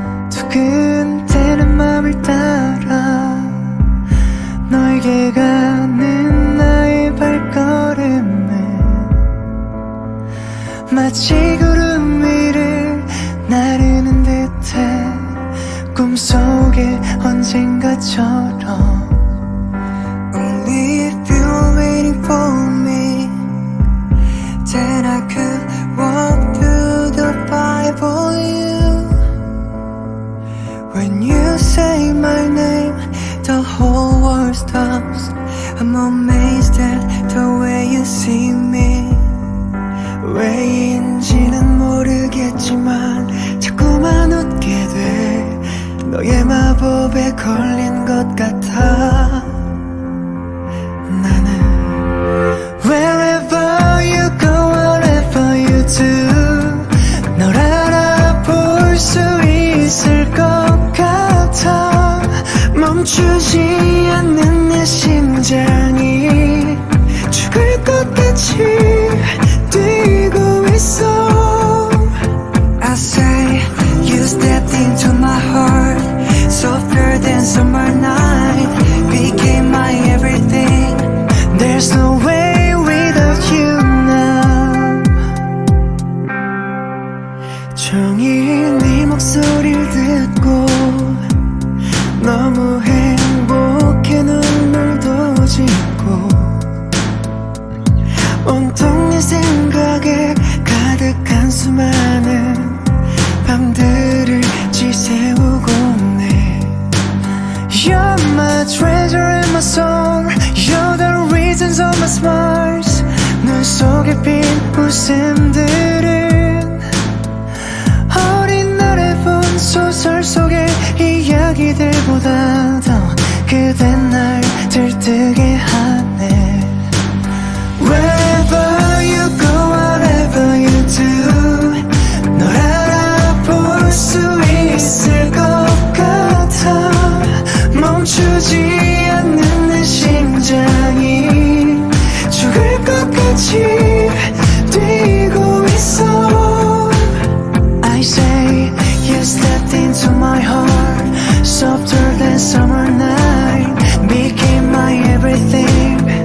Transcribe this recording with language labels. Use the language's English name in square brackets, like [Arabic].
[Korean] 두근대는 맘을 따라 너에게 가는 나의 발걸음은 마치 구름 위를 나르는 듯해. 꿈속에 언젠가처럼. [English] Only if you're waiting for me, then I could walk through the fire for you. When you say my name, the whole world stops. I'm amazed at the way you see me. [Korean] 왜인지는 모르겠지만 자꾸만 웃게 돼. 너의 마법에 걸린 것 같아. 나는 [English] Wherever you go, whatever you do, [Korean] 널 알아볼 수 있을 것 같아. 멈추지 않는 내 심장이 죽을 것 같이 뛰고 있어. [English] I say you stepped into my heart, softer than summer night, became my everything. There's no way without you now. [Korean] 종일 네 목소리를 듣고 너무 행복해 눈물도 짓고 온통 네 생각에 가득한 수많은 밤들을 지새우고 네. [English] You're my treasure and my soul, you're the reasons of my smiles. [Korean] 눈 속에 핀 웃음들은 어린 날에 본 소설 속의 이야기들보다도 그댄 날 들뜨게 하네. [English] Wherever you go, whatever you do, [Korean] 널 알아볼 수 있을 것 같아. 멈추지 않는 내 심장이 죽을 것 같이 뛰고 있어. [English] I say you stepped into my heart, softer than summer night, became my everything.